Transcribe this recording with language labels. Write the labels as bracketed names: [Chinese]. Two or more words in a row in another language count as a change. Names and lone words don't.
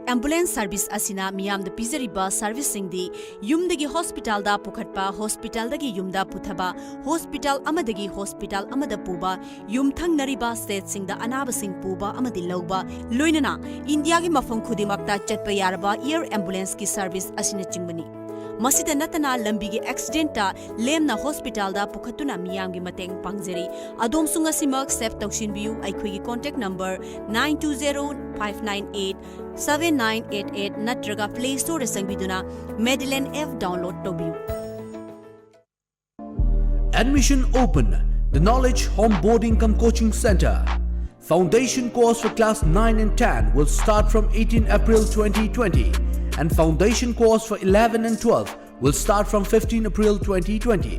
[English] Ambulance Service [Manipuri] Asina Miyam the Pizariba Service Singdi Yumdagi Hospital da Pukhatpa Hospital dagi Yumda Puthaba Hospital Amadagi Hospital Amada Puba Yum Thang Nariba State Singda Anaba Sing Puba Amadi Loba Luinana India gi Mafam Khudimakta Chatpa Yaraba [English] Air Ambulance [Manipuri] ki Service Asina Chingbani. Masida natana lambigi accidenta lemna hospital da pukhatuna miyamgi mateng pangjari adom sunga simak sep takshin biu aikhoi [English] contact number [Manipuri] 9205987988 natraga [English] play store [Manipuri] sangbiduna Madeline F download tobiu. [English] Admission open. The Knowledge Homeboarding cum Coaching Center. Foundation course for class 9 and 10 will start from 18 April 2020. And foundation course for 11 and 12 will start from 15 April 2020.